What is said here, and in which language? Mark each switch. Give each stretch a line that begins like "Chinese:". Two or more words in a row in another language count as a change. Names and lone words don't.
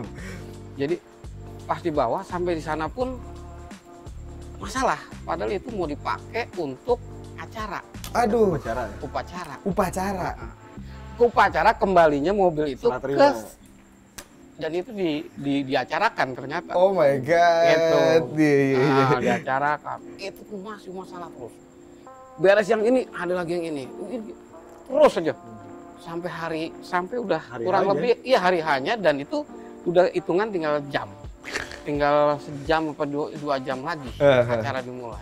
Indonesian: Jadi pas di bawah sampai di sana pun masalah. Padahal itu mau dipakai untuk acara. Aduh, Upacara kembalinya mobil itu Setelah terima. Dan itu diacarakan ternyata.
English: Oh my god.
Indonesian: Gitu. Iya. Diacarakan. Itu tuh masih masalah terus. Beres yang ini, ada lagi yang ini. Terus aja. Sampai udah Hari kurang hanya. lebih hari hanya, dan itu udah hitungan tinggal jam. Tinggal sejam apa 2 jam lagi acara dimulai.